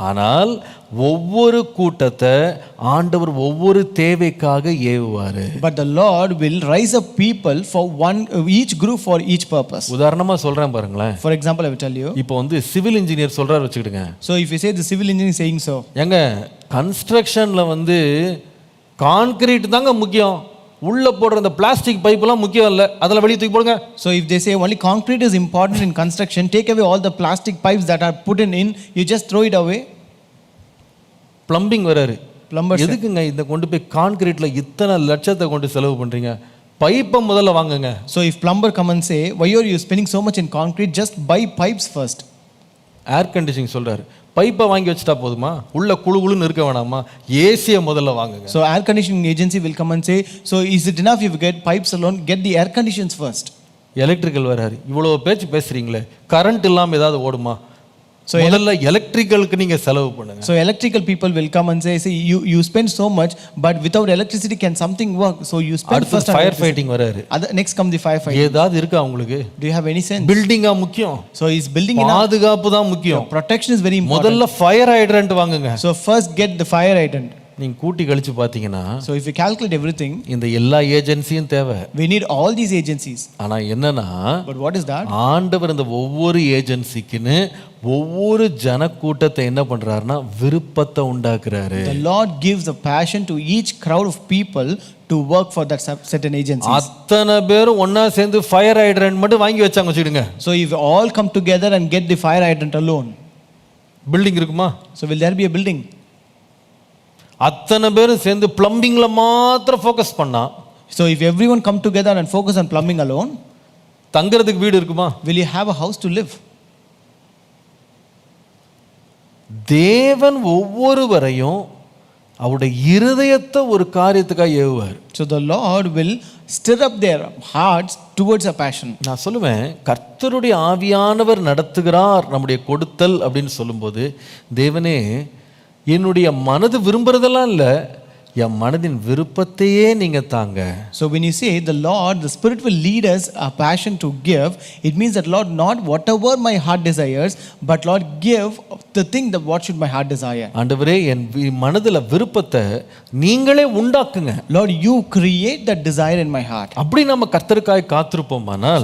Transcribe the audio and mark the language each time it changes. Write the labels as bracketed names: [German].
[Tamil] ஆனால் ஒவ்வொரு கூட்டத்தை ஆண்டவர் ஒவ்வொரு தேவைக்காக ஏவுவாரு. [English] But the Lord will rise up people for each group for each purpose. [Tamil] உதாரணமா சொல்றேன் பாருங்களேன். [English] For example, I will tell you. [Tamil] இப்போ வந்து சிவில் இன்ஜினியர் சொல்றாரு வச்சுக்கிடுங்க. [English] So if you say the civil engineer is saying so. [Tamil] ஏங்க கன்ஸ்ட்ரக்ஷன்ல வந்து concrete தாங்க முக்கியம், உள்ள போடுற இந்த பிளாஸ்டிக் பைப்லாம் முக்கியம் இல்லை, அதெல்லாம் வெளியே தூக்கி போடுங்க. [English] So if they say only concrete is important in construction, take away all the plastic pipes that are put in, you just throw it away. [Tamil] Plumbing வராரு. [English] Plumbers. [Tamil] எதுக்குங்க இந்த கொண்டு போய் கான்கிரீட்ல இத்தனை லட்சத்தை கொண்டு செலவு பண்றீங்க? பைப்பை முதல்ல வாங்குங்க. [English] So if plumber come and say, why are you spending so much in concrete? Just buy pipes first. [Tamil] Air conditioning சொல்றாரு, பைப்பை வாங்கி வச்சுட்டா போதுமா, உள்ள குழுன்னு இருக்க வேணாமா, ஏசியை முதல்ல வாங்குங்க. [English] So air conditioning agency will come and say, so is it enough if you get pipes alone? Get the air conditions first. [Tamil] Electrical வராரு, இவ்வளோ பேச்சு பேசுறீங்களே, கரண்ட் இல்லாமல் ஏதாவது ஓடுமா? [English] So [Tamil] முதல்ல எலக்ட்ரிக்கலுக்கு நீங்க செலவு பண்ணுங்க. [English] So electrical people will come and say you spend so much, but without electricity can something work? So you spend first on [Tamil] fire fighting வராரு. [English] Next come the firefighting. [Tamil] ஏதாவது இருக்கா உங்களுக்கு? [English] Do you have any sense? [Tamil] பில்டிங்கா முக்கியம். [English] So is building enough? [Tamil] பாதுகாப்பு தான் முக்கியம். [English] Protection is very important. [Tamil] முதல்ல fire hydrant வாங்குங்க. [English] So first get the fire hydrant. [Tamil] நீங்க கூட்டி கழிச்சு பாத்தீங்கன்னா, [English] So if you calculate everything, [Tamil] இந்த எல்லா ஏஜென்சியும் தேவை. [English] we need all these agencies. [Tamil] ஆனா என்னன்னா, [English] But what is that? [Tamil] ஆண்டவர் இந்த ஒவ்வொரு ஏஜென்சிக்குன்னு ஒவ்வொரு ஜனக்கூட்டத்தை என்ன பண்றாருன்னா விருப்பத்தை உண்டாக்குறாரு. [English] The Lord gives a passion to each crowd of people to work for that certain agencies. [Tamil] அத்தனை பேரும் ஒண்ணா சேர்ந்து ஃபயர் ஹைட்ரண்ட் மட்டும் வாங்கி வச்சாங்க வச்சுடுங்க. [English] So if all come together and get the fire hydrant alone, [Tamil] building இருக்குமா? [English] so will there be a building? [Tamil] அத்தனை பேரும் சேர்ந்து பிளம்பிங்ல மாத்திரம் ஃபோக்கஸ் பண்ணா, [English] So if everyone come together and focus on plumbing alone, [Tamil] தங்குறதுக்கு வீடு இருக்குமா? [English] will you have a house to live? [Tamil] தேவன் ஒவ்வொருவரையும் அவருடைய இருதயத்தை ஒரு காரியத்துக்காக ஏவுவார். [English] So the Lord will stir up their hearts towards a passion. [Tamil] நான் சொல்லுவேன், கர்த்தருடைய ஆவியானவர் நடத்துகிறார் நம்முடைய கொடுத்தல் அப்படின்னு சொல்லும்போது, தேவனே என்னுடைய மனது விரும்புறதெல்லாம் இல்லை, என் மனதின் விருப்பத்தையே நீங்க தாங்க. [English] So when you say the Lord, the Spirit will lead us a passion to give, it means that Lord, not whatever my heart desires, but Lord, give the thing that what should my heart desire. [Tamil] ஆண்டவரே என் மனதுல விருப்பத்தை நீங்களே உண்டாக்குங்க. [English] Lord, you create that desire in my heart. [Tamil] அப்படி நம்ம கர்த்தருக்காய் காத்திருப்போமானால்,